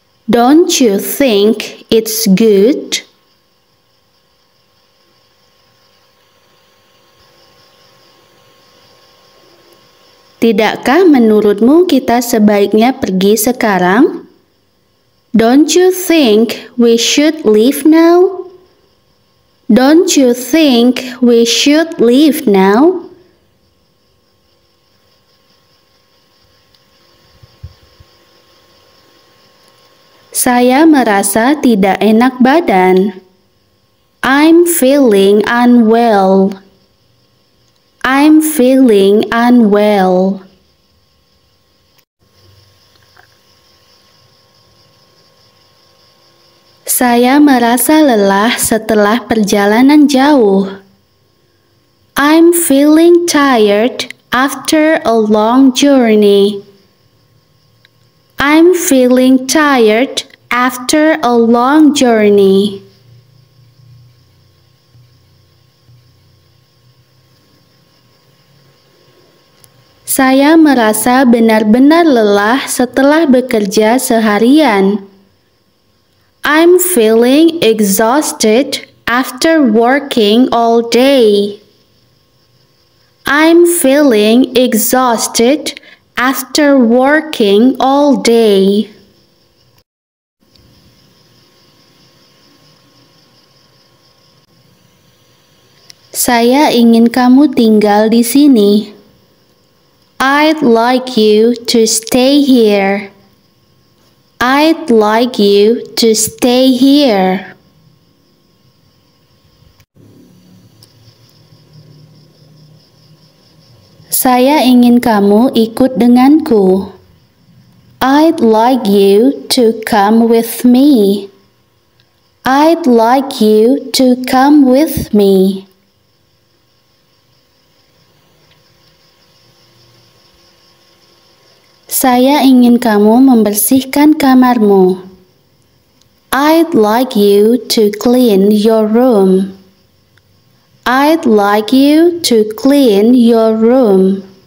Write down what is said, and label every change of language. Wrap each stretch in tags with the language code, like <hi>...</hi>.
<en>Don't you think it's good?</en> <id>Tidakkah menurutmu kita sebaiknya pergi sekarang?</id> <en>Don't you think we should leave now? Don't you think we should leave now?</en> <id>Saya merasa tidak enak badan.</id> <en>I'm feeling unwell. I'm feeling unwell.</en> <id>Saya merasa lelah setelah perjalanan jauh.</id> <en>I'm feeling tired after a long journey. I'm feeling tired after a long journey.</en> <id>Saya merasa benar-benar lelah setelah bekerja seharian.</id> <en>I'm feeling exhausted after working all day. I'm feeling exhausted after working all day.</en> <id>Saya ingin kamu tinggal di sini.</id> <en>I'd like you to stay here. I'd like you to stay here.</en> <id>Saya ingin kamu ikut denganku.</id> <en>I'd like you to come with me. I'd like you to come with me.</en> <id>Saya ingin kamu membersihkan kamarmu.</id> <en>I'd like you to clean your room. I'd like you to clean your room.</en>